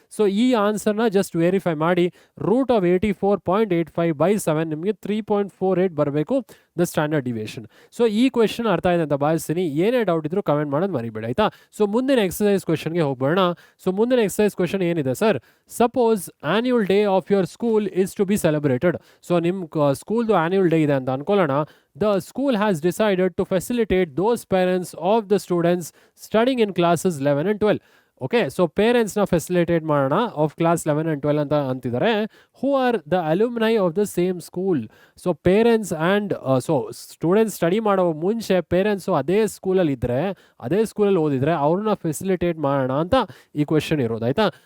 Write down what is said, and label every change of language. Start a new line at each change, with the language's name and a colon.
Kannada: So ಈ ಆನ್ಸರ್ನ just verify ಮಾಡಿ. √84.85/7 ನಿಮಗೆ 3.48 ಬರಬೇಕು ದ ಸ್ಟ್ಯಾಂಡರ್ಡ್ ಡಿವಿಯೇಷನ್. ಸೊ ಈ ಕ್ವೆಶನ್ ಅರ್ಥ ಇದೆ ಅಂತ ಭಾವಿಸ್ತೀನಿ. ಏನೇ ಡೌಟ್ ಇದ್ರೂ ಕಮೆಂಟ್ ಮಾಡೋದು ಮರಿಬೇಡಿ ಆಯ್ತಾ. ಸೊ ಮುಂದಿನ ಎಕ್ಸಸೈಸ್ ಕ್ವೆಶನ್ಗೆ ಹೋಗ್ಬೋಣ. ಸೊ ಮುಂದಿನ ಎಕ್ಸಸೈಸ್ ಕ್ವೆಶನ್ ಏನಿದೆ sir,
English: Suppose annual day of your school is to be celebrated.
Kannada: So ನಿಮ್ಮ ಸ್ಕೂಲ್ದು ಆನ್ಯುವಲ್ ಡೇ ಇದೆ ಅಂತ ಅನ್ಕೊಳ್ಳೋಣ.
English: The school has decided to facilitate those parents of the students studying in classes 11 and 12.
Kannada: Okay, so ಪೇರೆಂಟ್ಸ್ನ facilitate ಮಾಡೋಣ of class 11 and 12 ಅಂತ ಅಂತಿದ್ದಾರೆ.
English: Who are the alumni of the same school.
Kannada: So parents and so students study ಮಾಡೋ ಮುಂಚೆ parents ಅದೇ ಸ್ಕೂಲಲ್ಲಿ ಇದ್ದರೆ, ಅದೇ ಸ್ಕೂಲಲ್ಲಿ ಓದಿದರೆ ಅವ್ರನ್ನ ಫೆಸಿಲಿಟೇಟ್ ಮಾಡೋಣ ಅಂತ ಈ ಕ್ವೆಶನ್ ಇರೋದು ಆಯಿತಾ.